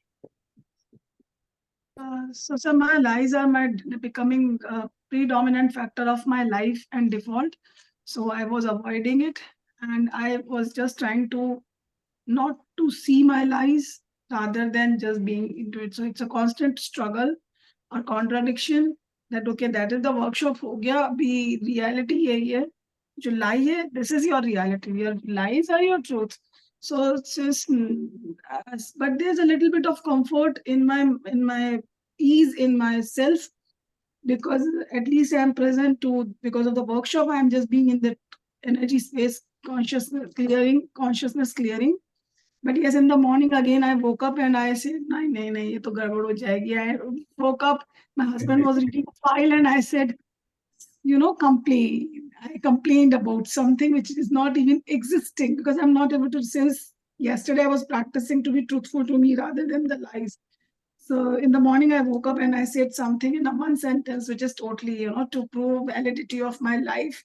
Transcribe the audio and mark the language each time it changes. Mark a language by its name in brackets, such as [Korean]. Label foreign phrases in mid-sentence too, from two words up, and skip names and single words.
[English] So, sir, my lies are becoming a predominant factor of my life and default. So I was avoiding it, and I was just trying to not to see my lies rather than just being into it. So it's a constant struggle or contradiction that okay, that is the workshop [Hindi] हो गया, अभी reality यही है. Jo lie hai, [English] this is your reality. Your lies are your truth. So it's just, but there's a little bit of comfort in my ease in myself, because at least I'm present to, because of the workshop, I'm just being in the energy space, consciousness clearing. But yes, in the morning again, I woke up and I said, [Hindi] नहीं, ये तो गड़बड़ हो जाएगी. [English] I woke up, my husband was reading a file and I said, I complained about something which is not even existing, because I'm not able to, since yesterday I was practicing to be truthful to me rather than the lies. So in the morning, I woke up and I said something in a one sentence, which is totally, to prove validity of my life.